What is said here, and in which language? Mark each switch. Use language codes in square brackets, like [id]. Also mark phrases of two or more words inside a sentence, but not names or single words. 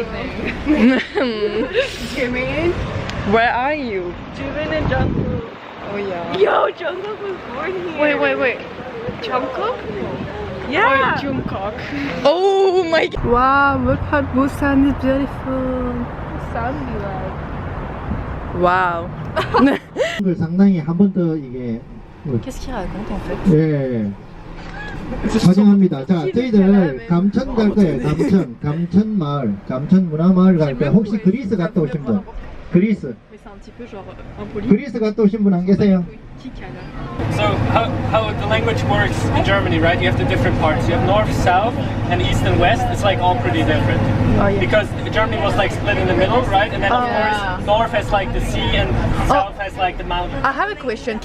[en] seen anything. Jimin. Where are you? Jimin and Jungkook. Oh yeah. Yo, Jungkook was born here. Wait. Jungkook? Yeah. Or Jungkook? Oh my god. Wow, look how Busan is beautiful. Busan be like. Wow. [ko] 상당히 한 번 더 이게 [fr] Qu'est-ce qu'il raconte en fait? [ko] 예. 환영합니다. 자, 저희들 감천 갈 거예요. 감천 마을, 감천 문화마을 갈 거예요. 혹시 그리스 갔다 오신 분? 그리스. [fr] Mais c'est un petit peu genre impoli. [ko] 그리스 갔다 오신 분 안 계세요? [en] So how the language works in Germany, right? You have the different parts. You have north, south, and east and west. It's like all pretty different. Oh, yeah. Because Germany was like split in the middle, right? And then of yeah. course north has like the sea and south has like the mountains. I have a question.